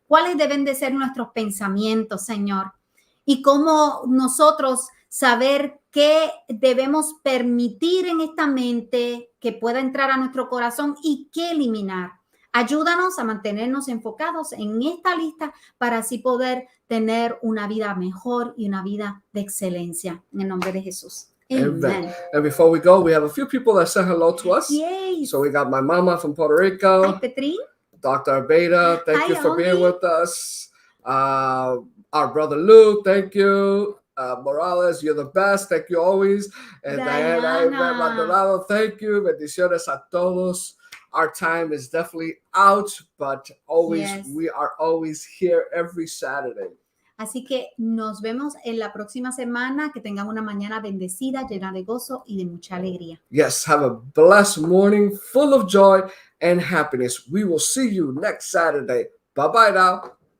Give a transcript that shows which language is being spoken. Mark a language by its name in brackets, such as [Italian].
[Spanish] ¿Cuáles deben de ser nuestros pensamientos, Señor? Y cómo nosotros saber qué debemos permitir en esta mente que pueda entrar a nuestro corazón y qué eliminar. Ayúdanos a mantenernos enfocados en esta lista para así poder tener una vida mejor y una vida de excelencia. En el nombre de Jesús. Amen. [English] And before we go, we have a few people that said hello to us. Yay. So we got my mama from Puerto Rico. Hi, Petri. Dr. Abeda, thank you for Oli. being with us. Our brother Lou, thank you. Morales, you're the best. Thank you always. And Diana Maldonado, thank you. [Spanish] Bendiciones a todos. [English] Our time is definitely out, but we are always here every Saturday. [Spanish] Así que nos vemos en la próxima semana. Que tengan una mañana bendecida, llena de gozo y de mucha alegría. [English] Yes, have a blessed morning full of joy and happiness. We will see you next Saturday. Bye-bye now.